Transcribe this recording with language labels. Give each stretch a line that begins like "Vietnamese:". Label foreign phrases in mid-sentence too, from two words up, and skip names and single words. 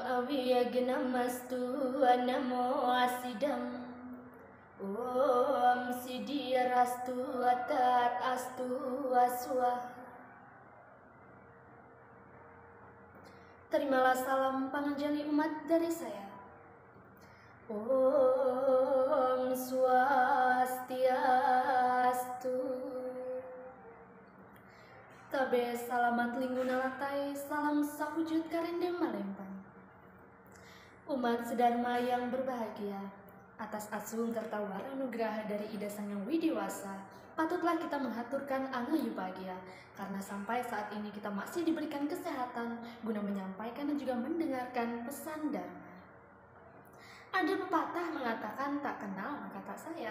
Sanskrit: Avyagnamastu Namo Asidam Om Siddhirastu Atat Astu Aswa.
Indonesian: Terimalah salam panganjali umat dari saya.
Sanskrit: Om Swastiastu.
Ngaju: Tabe salamat lingguna latai, salam sawujud karendem malempang.
Indonesian: Umat sedharma yang berbahagia, atas asung tertawar anugerah dari Ida Sang Hyang Widiwasa, patutlah kita menghaturkan angayupagia, karena sampai saat ini kita masih diberikan kesehatan guna menyampaikan dan juga mendengarkan pesan Dharma. Ada pepatah mengatakan tak kenal maka tak sayang.